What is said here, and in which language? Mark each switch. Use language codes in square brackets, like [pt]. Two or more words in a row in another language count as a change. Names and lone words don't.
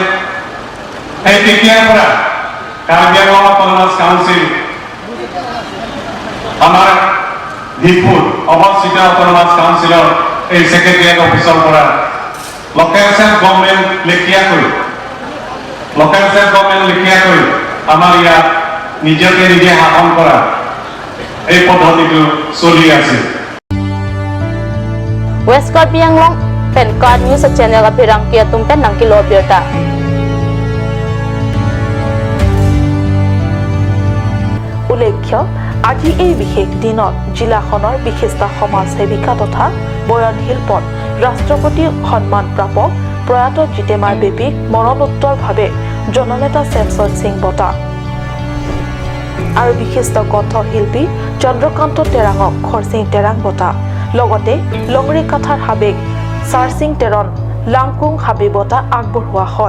[as] সেই তেতিয়াৰ পৰা কাৰ্বি আংলং অট'নমাছ কাউন্সিল আমাৰ ডিফুত অৱস্থিত অট'নমাছ কাউন্সিলৰ এই [en] secretariat office [as] পৰা [en] local self government [as] লেখীয়াকৈ আমাৰ ইয়াত নিজকে নিজে শাসন কৰা এই পদ্ধতিটো চলি আছে। [mjw] West Karbi Anglong pen card [en] news channel [mjw] apirang kia tumpen nang kilo pirta. [as] উল্লেখ্য, আজি এই বিশেষ দিনত জিলাখনৰ বিশিষ্ট সমাজসেৱিকা তথা বয়নশীল পদ ৰাষ্ট্ৰপতি সন্মান প্ৰাপক প্ৰয়াত জিতেমাৰ বেবীক মৰণোত্তৰভাৱে জননেতা চেমছন সিং বঁটা আৰু বিশিষ্ট কণ্ঠশিল্পী চন্দ্ৰকান্ত তেৰাঙক খৰচিং তেৰাং বঁটা, লগতে লংৰি কাথাৰ হাবেক চাৰচিং তেৰণ লাংকুং হাবি বঁটা আগবঢ়োৱা হয়।